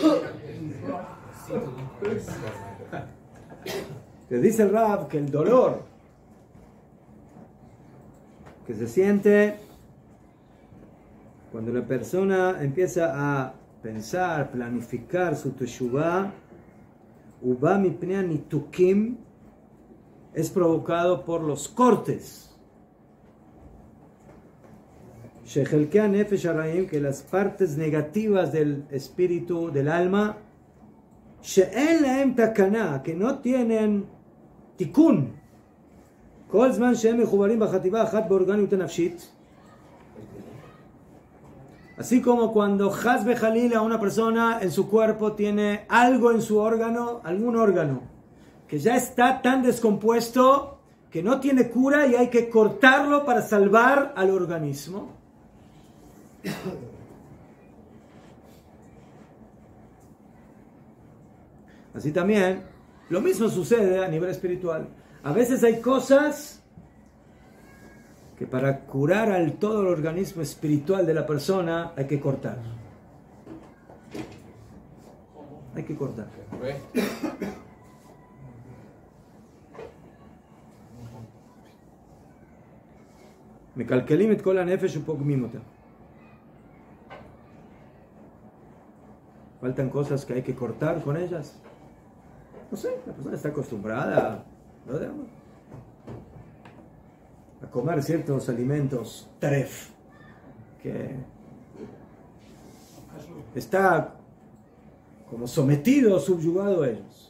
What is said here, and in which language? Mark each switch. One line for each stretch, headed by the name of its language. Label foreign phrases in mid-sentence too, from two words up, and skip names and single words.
Spanish: Le dice el Rab que el dolor que se siente cuando la persona empieza a pensar, planificar su teshuvah,
Hebrew: ובא מפני ניתוקים,
Spanish: es provocado por los cortes.
Hebrew: שחלקי נפש הרעים,
Spanish: que las partes negativas del espíritu, del alma,
Hebrew: שאין להם תקנה,
Spanish: que no tienen tikun.
Hebrew: כל זמן שהם מחוברים בחטיבה אחת באורגנות נפשית.
Spanish: Así como cuando
Hebrew: חס וחלילה
Spanish: a una persona en su cuerpo tiene algo en su órgano, algún órgano, que ya está tan descompuesto que no tiene cura y hay que cortarlo para salvar al organismo. Así también, lo mismo sucede a nivel espiritual. A veces hay cosas que para curar al todo el organismo espiritual de la persona hay que cortar. Hay que cortar.
Hebrew: מקלקלים את כל הנפש ופוגמים אותה.
Spanish: Faltan cosas que hay que cortar con ellas. No sé, la persona está acostumbrada a comer ciertos alimentos taref, que está como sometido, subyugado a ellos.